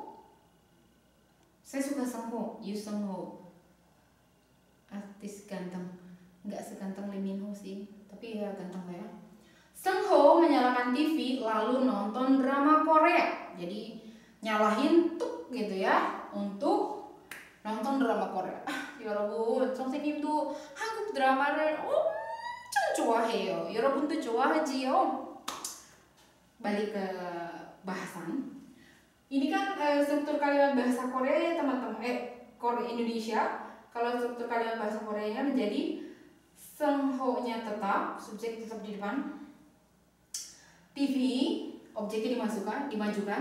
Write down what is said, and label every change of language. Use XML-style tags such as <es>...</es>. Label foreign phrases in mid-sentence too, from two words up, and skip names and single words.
<id>Saya suka Seungho, Yu Seungho, artis ganteng, nggak seganteng Lee Min Ho sih, tapi ya ganteng lah ya. Seungho menyalakan TV lalu nonton drama Korea, jadi nyalahin tuk gitu ya untuk nonton drama Korea.</id> <ko>여러분, 선생님도 한국 드라마를 엄청 좋아해요. 여러분도 좋아하지요?</ko> <id>balik ke bahasan. Ini kan struktur kalimat bahasa Korea ya teman-teman, Korea Indonesia. Kalau struktur kalimat bahasa Koreanya menjadi sengho-nya tetap, subjek tetap di depan. TV, objeknya dimajukan.</id>